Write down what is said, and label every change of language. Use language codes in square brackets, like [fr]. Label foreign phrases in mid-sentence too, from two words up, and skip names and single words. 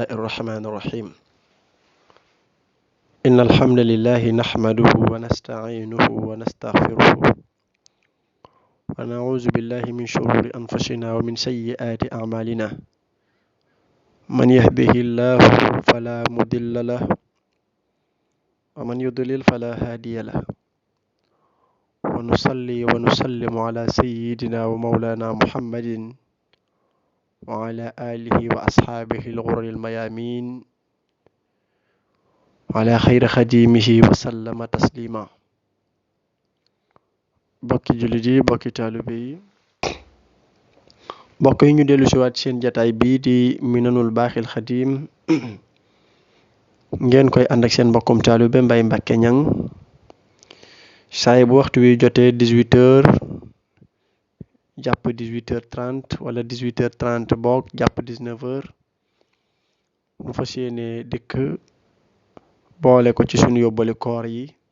[ar] الرحمن الرحيم إن الحمد لله نحمده ونستعينه ونستغفره ونعوذ بالله من شرور أنفسنا ومن سيئات أعمالنا من يهده الله فلا مضل له ومن يضلل فلا هادي له ونصلي ونسلم على سيدنا ومولانا محمد وعلى آله وأصحابه الغر الميامين وعلى خير خديمه وسلم تسليما [wo] bokki jullit yi bokki taalibe yi mbokk yi ñu dellu si waat seen jataay bii di Minanul Baaxil Xadim ngeen koy ànd ak seen mbokkum taalibe Mbay Mbàkke Ñang saay bu waxtu wi jotee 18h jàpp 18h30 wala 18h30 boog jàpp 19h mu fas yéene dikk boole ko ci sunu yóbbali koor yi